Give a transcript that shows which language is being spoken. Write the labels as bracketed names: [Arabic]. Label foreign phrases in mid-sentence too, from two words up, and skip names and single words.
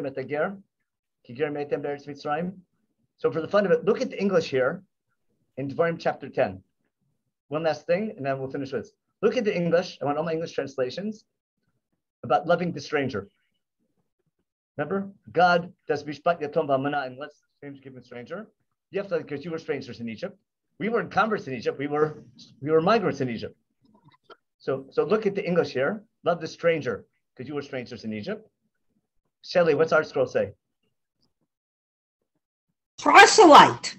[English] So for the fun of it, look at the English here in Devarim chapter 10. One last thing, and then we'll finish with this. Look at the English. I want all my English translations about loving the stranger. Remember, God does [Hebrew] משפט יתום ואלמנה [English] and lets strangers give a stranger. You have to, because you were strangers in Egypt. We weren't converts in Egypt. We were migrants in Egypt. So look at the English here. Love the stranger, because you were strangers in Egypt. Shelley, what's our scroll say? Proselyte.